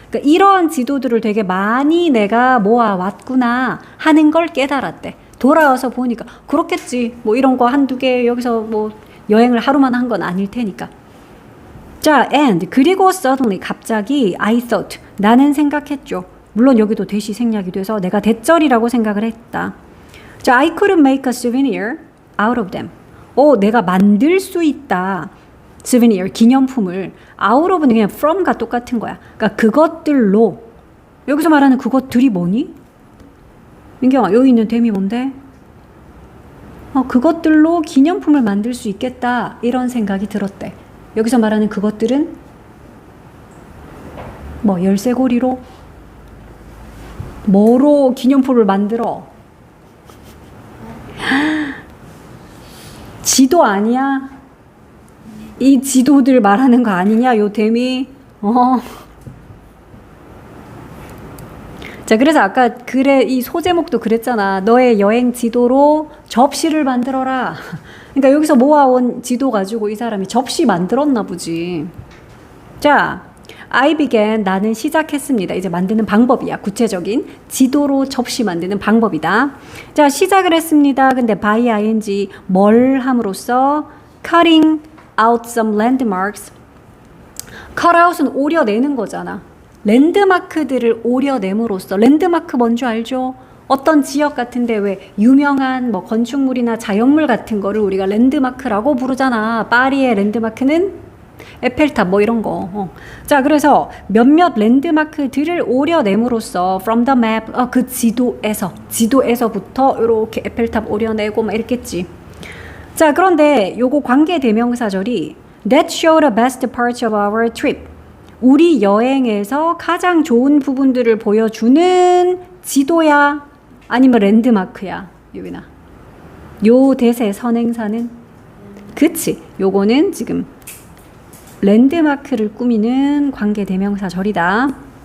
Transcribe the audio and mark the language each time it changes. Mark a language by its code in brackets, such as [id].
[ko] 그러니까 이러한 지도들을 되게 많이 내가 모아왔구나 하는 걸 깨달았대. 돌아와서 보니까 그렇겠지. 뭐 이런 거 한두 개 여기서 뭐 여행을 하루만 한 건 아닐 테니까. 자, and 그리고 suddenly 갑자기 [en] I thought [ko] 나는 생각했죠. 물론 여기도 대시 생략이 돼서 내가 대절이라고 생각을 했다. [en] 자, I couldn't make a souvenir out of them. [ko] 내가 만들 수 있다. souvenir, 기념품을. out of는 그냥 from과 똑같은 거야. 그러니까 그것들로. 여기서 말하는 그것들이 뭐니? 민경아, 여기 있는 댐이 뭔데? 그것들로 기념품을 만들 수 있겠다. 이런 생각이 들었대. 여기서 말하는 그것들은 뭐 열쇠고리로? 뭐로 기념품을 만들어? 지도 아니야? 이 지도들 말하는 거 아니냐? 요 댐이. 자, 그래서 아까 글에 이 소제목도 그랬잖아. 너의 여행 지도로 접시를 만들어라. 그러니까 여기서 모아온 지도 가지고 이 사람이 접시 만들었나 보지. 자, I began, 나는 시작했습니다. 이제 만드는 방법이야. 구체적인 지도로 접시 만드는 방법이다. 자, 시작을 했습니다. [en] 근데 by ing [ko] 뭘 함으로써 [en] cutting out some landmarks. [ko] cut out은 오려내는 거잖아. 랜드마크들을 오려냄으로써, 랜드마크 뭔지 알죠? 어떤 지역 같은데 왜 유명한 뭐 건축물이나 자연물 같은 거를 우리가 랜드마크라고 부르잖아. 파리의 랜드마크는 에펠탑 뭐 이런 거. 자, 그래서 몇몇 랜드마크들을 오려냄으로써 [en] from the map, [ko] 그 지도에서부터 이렇게 에펠탑 오려내고 막 이랬겠지. 자, 그런데 요거 관계 대명사절이 [en] that show the best parts of our trip. [ko] 우리 여행에서 가장 좋은 부분들을 보여주는 지도야? 아니면 랜드마크야? 유빈아. 요 대세 선행사는? 그치. 요거는 지금 랜드마크를 꾸미는 관계대명사절이다.